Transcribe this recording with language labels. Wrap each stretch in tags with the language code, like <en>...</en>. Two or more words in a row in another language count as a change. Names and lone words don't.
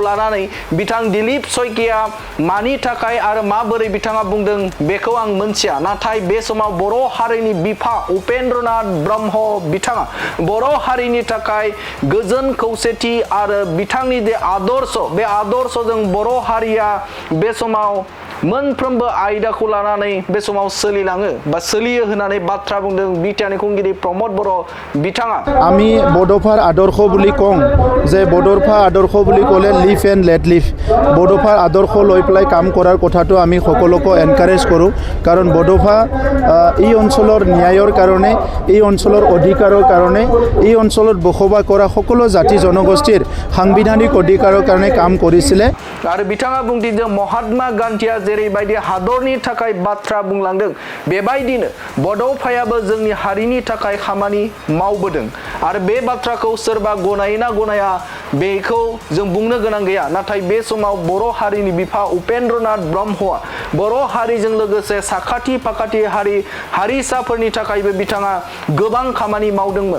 <brx>लानानै बिथां दिलीप सयकिया मानि थाखाय आरो माबोरै बिथाङा बुंदों बेखौ आं मोनथिया, नाथाय बे समाव बर' हारिनि बिफा उपेन्द्रनाथ ब्रह्म बिथाङा बर' हारिनि थाखाय गोजोन खौसेथि आरो बिथांनि जे आदर्श बे आदर्शजों बर' हारिया बे समाव मोनफ्रोमबो आयदाखौ लानानै बे समाव सोलिलाङो बा सोलियो होननानै बाथ्रा बुंदों बिटिआरनि खुंगिरि प्रमद बर' बिथाङा।</brx> <as>আমি বড'ফাৰ আদৰ্শ বুলি কওঁ যে বড'ফা আদৰ্শ বুলি ক'লে</as> <en>live and let live.</en> <as>বড'ফাৰ আদৰ্শ লৈ পেলাই কাম কৰাৰ কথাটো আমি সকলোকে এনকাৰেজ কৰোঁ, কাৰণ বড'ফা এই অঞ্চলৰ ন্যায়ৰ কাৰণে, এই অঞ্চলৰ অধিকাৰৰ কাৰণে, এই অঞ্চলত বসবাস কৰা সকলো জাতি জনগোষ্ঠীৰ সাংবিধানিক অধিকাৰৰ কাৰণে কাম কৰিছিলে।</as> <brx>आरो बिथाङा बुंथिदों महात्मा गान्धीया जेरैबायदि हादरनि थाखाय बाथ्रा बुंलांदों बेबायदिनो बड'फायाबो जोंनि हारिनि थाखाय खामानि मावबोदों। आरो बे बाथ्राखौ सोरबा गनायोना गनाया बेखौ जों बुंनो गोनां गैया, नाथाय बे समाव बर' हारिनि बिफा उपेन्द्रनाथ ब्रह्मआ बर' हारिजों लोगोसे साखाथि फाखाथि हारिसाफोरनि थाखायबो बिथाङा गोबां खामानि मावदोंमोन।</brx>